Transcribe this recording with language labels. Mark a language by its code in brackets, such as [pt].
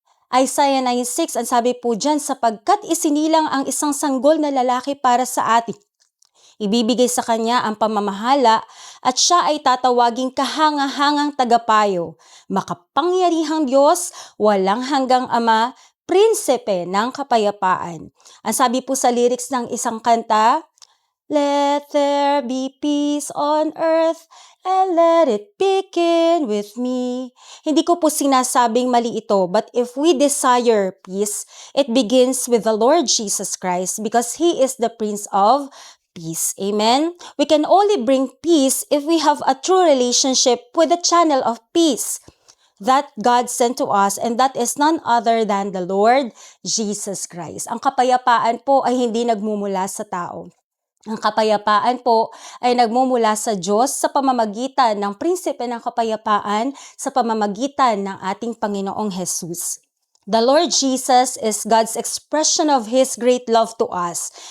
[tl] Isaiah 9:6, ang sabi po dyan, "Sapagkat isinilang ang isang sanggol na lalaki para sa atin. Ibibigay sa kanya ang pamamahala at siya ay tatawaging kahangahangang tagapayo, makapangyarihang Diyos, walang hanggang Ama, prinsipe ng kapayapaan." Ang sabi po sa lyrics ng isang kanta, [en] Let there be peace on earth and let it begin with me. Hindi ko po sinasabing mali ito, but if we desire peace, it begins with the Lord Jesus Christ because He is the Prince of Peace. Amen? We can only bring peace if we have a true relationship with the channel of peace that God sent to us, and that is none other than the Lord Jesus Christ. Ang kapayapaan po ay hindi nagmumula sa tao. [tl] Ang kapayapaan po ay nagmumula sa Diyos sa pamamagitan ng prinsipe ng kapayapaan sa pamamagitan ng ating Panginoong Jesus. [en] The Lord Jesus is God's expression of His great love to us.